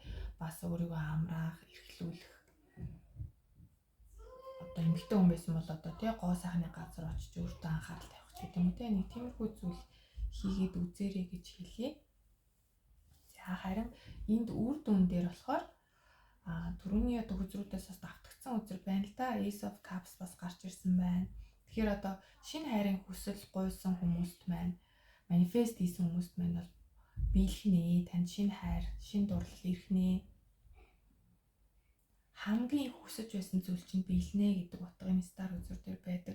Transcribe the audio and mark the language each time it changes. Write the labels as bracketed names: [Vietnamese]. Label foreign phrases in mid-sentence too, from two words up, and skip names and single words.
[Mongolian] Бас өөрийгөө амраах, эрхлүүлэх. Одоо эмэгтэй хүн байсан бол одоо тий гоо сайхны газар очиж өөртөө анхаарал тавих ч гэдэг юм тий. Нэг тиймэрхүү зүйл хийгээд үзээрэй гэж хэлье. За харин энд үр дүн дээр болохоор түрүүний одоо хүзрүүдээс бас давтагдсан үзэр байна л да. Ace of Cups бас гарч ирсэн байна. Тэгэхээр одоо шинэ хайрын хүсэл гуйсан хүмүүст маань манифест хийсэн хүмүүст маань бол биелхнээ, танд шинэ хайр, шинэ дурлал ирхнээ. Хамгийн хүсэж байсан зүйл чинь биелнэ гэдэг утгын стар үзүр дээр байдаг.